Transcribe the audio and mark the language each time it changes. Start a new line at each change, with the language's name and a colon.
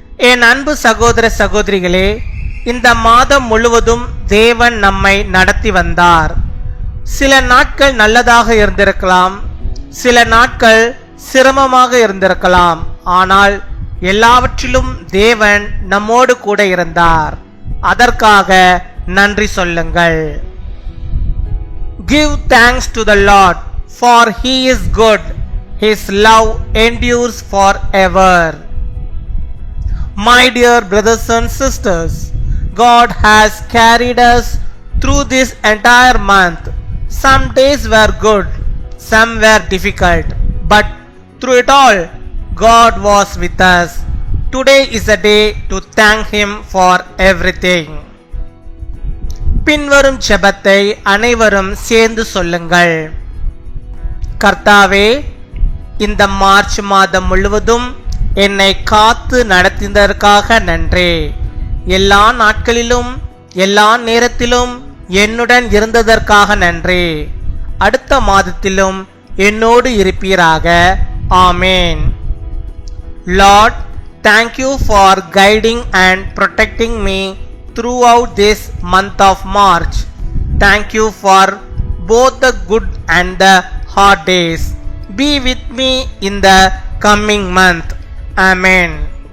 Tamil: என் அன்பு சகோதர சகோதரிகளே, இந்த மாதம் முழுவதும் தேவன் நம்மை நடத்தி வந்தார். சில நாட்கள் நல்லதாக இருந்திருக்கலாம், சில நாட்கள் சிரமமாக இருந்திருக்கலாம். ஆனால் எல்லாவற்றிலும் தேவன் நம்மோடு கூட இருந்தார். அதற்காக நன்றி சொல்லுங்கள்.
English: Give thanks to the Lord, for He is good. His love endures forever. My dear brothers and sisters, God has carried us through this entire month. Some days were good, some were difficult, but through it all, God was with us. Today is a day to thank Him for everything.
Tamil: பின்வரும் ஜெபத்தை அனைவரும் சேர்ந்து சொல்லுங்கள். கர்த்தாவே, இந்த March மாதம் முழுவதும் என்னை காத்து நடத்தியதற்காக நன்றி. எல்லா நாட்களிலும் எல்லா நேரத்திலும் என்னுடன் இருந்ததற்காக நன்றி. அடுத்த மாதத்திலும் என்னோடு இருப்பீராக. ஆமேன்.
English: Lord, thank you for guiding and protecting me throughout this month of March. Thank you for both the good and the hard days. Be with me in the coming month. Amen.